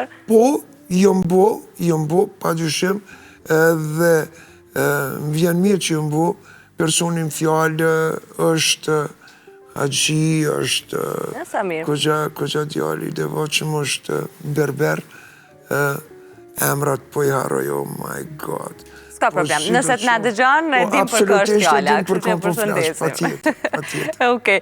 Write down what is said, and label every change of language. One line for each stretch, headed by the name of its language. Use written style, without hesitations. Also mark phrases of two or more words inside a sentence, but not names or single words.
Albanian: Po, jom bo, pa dyshim, edhe më vjen mirë që jom bo, personin fjallë është Haxhi, është koxha djali, devotshëm është berber, emrat po i harroj,
English: oh my god.
Albanian: S'ka problem, nëse t'na dëgjon, ne dim për kë është fjalla, kështu që përshëndesim. Patjetër. Okej.